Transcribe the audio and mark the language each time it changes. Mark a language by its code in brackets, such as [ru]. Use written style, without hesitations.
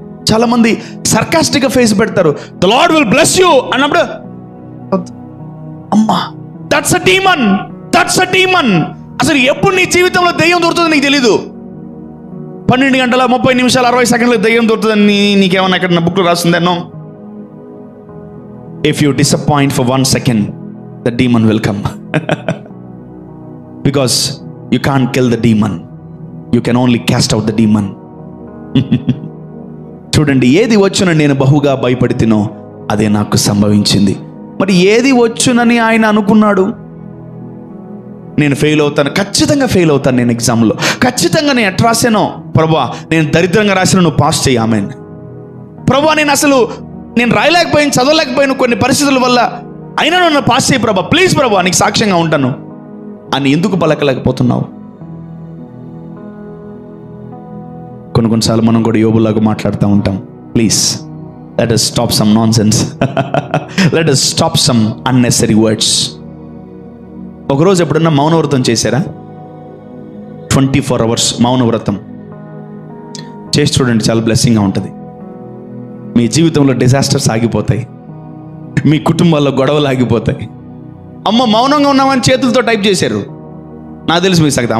[te] చాలా మంది సర్కాస్టిక్గా ఫేస్ పెడతారు. [en] the Lord will bless you [te] అన్నప్పుడు అమ్మా, [en] That's a demon, that's a demon. [te] అసలు ఎప్పుడు నీ జీవితంలో దెయ్యం దొరుకుతుందో నీకు తెలీదు. 12 గంటల 30 నిమిషాలు 60 సెకండ్లు దెయ్యం దొరుకుతుందని నీకేమన్నా ఎక్కడ బుక్లో రాస్తుందేనో. [en] If you disappoint for 1 second, the demon will come. Because you can't kill the demon, you can only cast out the demon. [te] చూడండి, ఏది వచ్చునని నేను బహుగా భయపడితినో అదే నాకు సంభవించింది. మరి ఏది వచ్చునని ఆయన అనుకున్నాడు? నేను ఫెయిల్ అవుతాను, ఖచ్చితంగా ఫెయిల్ అవుతాను, నేను ఎగ్జామ్లో ఖచ్చితంగా నేను ఎట్ రాసానో ప్రభువా, నేను దరిద్రంగా రాసిన నువ్వు పాస్ చేయి. ఆమెన్. ప్రభువా, నేను రాయలేకపోయాను, చదవలేకపోయాను కొన్ని పరిస్థితుల వల్ల, అయినా నన్ను పాస్ చేయి ప్రభా, ప్లీజ్ ప్రభా, నీకు సాక్ష్యంగా ఉంటాను అని ఎందుకు పలకలేకపోతున్నావు? కొన్నిసార్లు మనం కూడా యోబులాగా మాట్లాడుతూ ఉంటాం. [en] Please let us stop some nonsense. Let us stop some unnecessary words. [te] ఒకరోజు ఎప్పుడన్నా మౌనవ్రతం చేశారా? 24 hours మౌనవ్రతం చేసి చూడండి, చాలా బ్లెస్సింగ్గా ఉంటుంది. మీ జీవితంలో డిజాస్టర్స్ ఆగిపోతాయి, మీ కుటుంబాల్లో గొడవలు ఆగిపోతాయి. అమ్మ మౌనంగా ఉన్నామని చేతులతో టైప్ చేశారు. నాకు తెలుసు మీకు సంగతి.